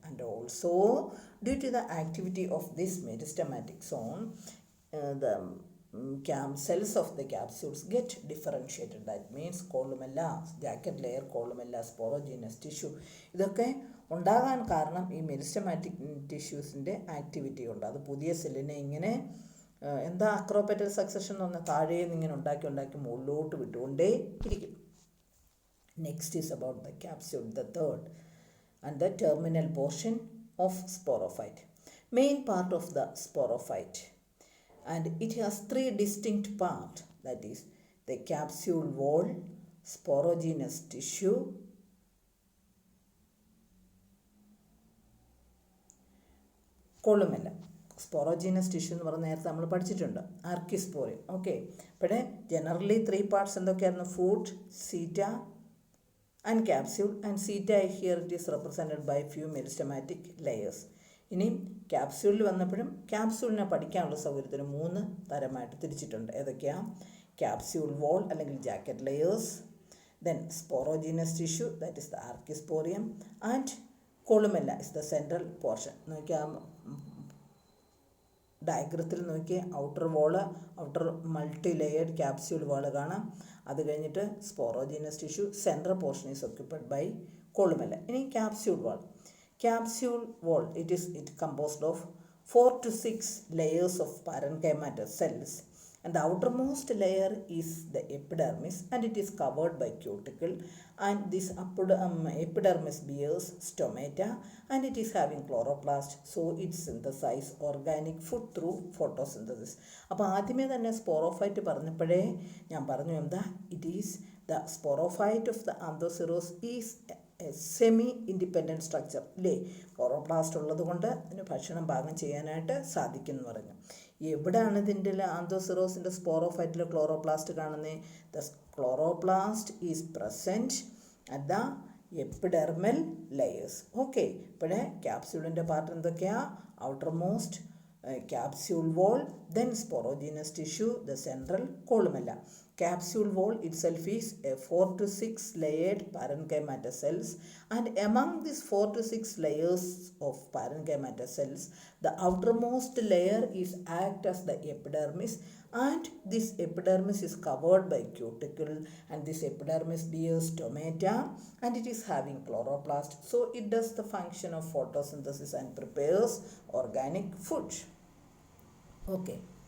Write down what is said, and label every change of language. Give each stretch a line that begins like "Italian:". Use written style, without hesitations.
English: And also due to the activity of this meristematic zone, the cells of the capsules get differentiated. That means columella, jacket layer, columella, sporogenous tissue,
Malayalam: ഇതൊക്കെ ഉണ്ടാകാൻ കാരണം ഈ meristematic ടിഷ്യൂസിൻ്റെ activity ഉണ്ട്. അത് പുതിയ സെല്ലിനെ ഇങ്ങനെ എന്താ അക്രോപെറ്റൽ സക്സഷൻ എന്ന് പറഞ്ഞാൽ താഴേന്ന് ഇങ്ങനെ ഉണ്ടാക്കി മുകളിലോട്ട് വിട്ടുകൊണ്ടേ ഇരിക്കും.
English: Next is about the capsule, the third and the terminal portion of sporophyte. Main part of the sporophyte, and it has three distinct parts, that is the capsule wall, sporogenous tissue, columella.
Malayalam: Sporogenous tissue എന്ന് പറഞ്ഞ നേരത്തെ നമ്മൾ പഠിച്ചിട്ടുണ്ട്, ആർക്കിസ്പോറിയം. Okay. ഇവിടെ generally 3 parts എന്തൊക്കെയായിരുന്നു?
English: Foot, seta and capsule, and seta here it is represented by few meristematic layers.
Malayalam: ഇനിയും ക്യാപ്സ്യൂളിൽ വന്നപ്പോഴും ക്യാപ്സ്യൂളിനെ പഠിക്കാനുള്ള സൗകര്യത്തിന് 3 തരമായിട്ട് തിരിച്ചിട്ടുണ്ട്. ഏതൊക്കെയാ?
English: Capsule wall അല്ലെങ്കിൽ jacket layers, then sporogenous tissue that is the archesporium, and columella is the central portion.
Malayalam: നോക്കിയാൽ ഡയഗ്രത്തിൽ നോക്കിയ outer wall, outer multi layered capsule വാള് കാണാം. അത് കഴിഞ്ഞിട്ട്
English: Sporogenous tissue, central portion is occupied by columella.
Malayalam: ഇനി capsule wall.
English: Capsule wall it composed of 4 to 6 layers of parenchymatous cells, and the outermost layer is the epidermis, and it is covered by cuticle, and this epidermis bears stomata, and it is having chloroplast, so it synthesizes organic food through photosynthesis.
Malayalam: അപ്പോൾ ആദ്യമേ തന്നെ sporophyte പറഞ്ഞപ്പോഴേ ഞാൻ പറഞ്ഞു എന്താ,
English: It is the sporophyte of the Anthoceros is semi independent structure അല്ലേ.
Malayalam: Chloroplast ഉള്ളത് കൊണ്ട് അതിന് ഭക്ഷണം പാകം ചെയ്യാനായിട്ട് സാധിക്കും എന്ന് പറഞ്ഞു. എവിടെയാണ് ഇതിൻ്റെ ആന്തോസിറോസിൻ്റെ സ്പോറോഫൈറ്റിൽ ക്ലോറോപ്ലാസ്റ്റ് കാണുന്നത്?
English: The chloroplast is present at the epidermal layers. Okay.
Malayalam: ഇപ്പോഴേ ക്യാപ്സ്യൂളിൻ്റെ പാർട്ട് എന്തൊക്കെയാണ്?
English: Outermost capsule wall, then sporogenous tissue, the central columella. Capsule wall itself is a 4 to 6 layered parenchymatous cells, and among these 4 to 6 layers of parenchymatous cells, the outermost layer is act as the epidermis, and this epidermis is covered by cuticle, and this epidermis bears stomata, and it is having chloroplast, so it does the function of photosynthesis and prepares organic food. Okay.